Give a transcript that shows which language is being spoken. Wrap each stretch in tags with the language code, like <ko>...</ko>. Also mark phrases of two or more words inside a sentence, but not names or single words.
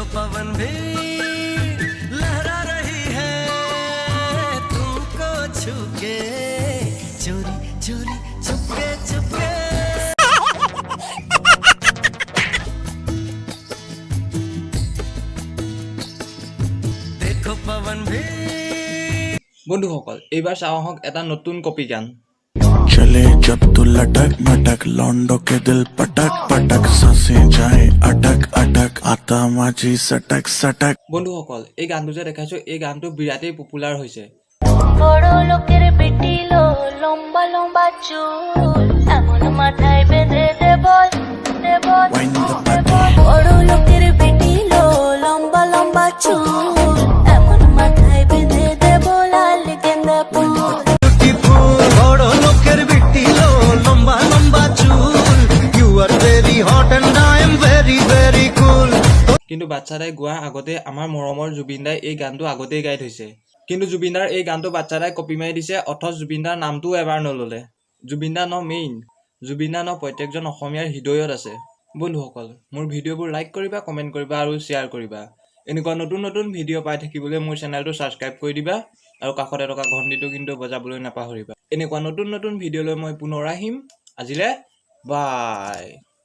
<hi>पवन भी लहरा रही है तुमको छू के चोरी चोरी चुपके चुपके देखो पवन भी</hi> <as>বন্ধুসকল এইবাৰ চাওঁ আহক এটা নতুন কপি গান</as> <hi>चले जब तू लटक मटक लौंडो के दिल पटक पटक सांसें जाए अटक अटक आता माझी सटक सटक</hi> <as>বন্ধুসকল এই গানটো যে দেখাইছো এই গানটো বিৰাটেই পপুলাৰ হৈছে</as> <bn>বড় লোকের বেটি লো লম্বা লম্বা চুল এমন মাথায় বেঁধে দে বল</bn> <en>Wind the body</en> <bn>বড় লোকের বেটি লো লম্বা লম্বা চুল এমন মাথায় বেঁধে দে বল লাল গেন্দা ফুল বড় লোকের বিটি লো লম্বা লম্বা চুল</bn> <en>you are very hot and I am very very cool</en> <as>কিন্তু বাচ্চাদাই গোৱাৰ আগতে আমাৰ মৰমৰ জুবিনদাই এই গানটো আগতেই গাই থৈছে কিন্তু জুবিনদাৰ এই গানটো বাচ্চাদাই কপি মাৰি দিছে অথচ জুবিনদাৰ নামটো এবাৰ নললে জুবিনদা মেইন জুবিনদা প্ৰত্যেকজন অসমীয়াৰ হৃদয়ত আছে বন্ধুসকল মোৰ ভিডিঅ'বোৰ লাইক কৰিবা কমেণ্ট কৰিবা আৰু শ্বেয়াৰ কৰিবা এনেকুৱা নতুন নতুন ভিডিঅ' পাই থাকিবলৈ মোৰ চেনেলটো ছাবস্ক্ৰাইব কৰি দিবা আৰু কাষতে থকা ঘণ্টিটো কিন্তু বজাবলৈ নাপাহৰিবা এনেকুৱা নতুন নতুন ভিডিঅ'লৈ মই পুনৰ আহিম আজিলে বাই</as>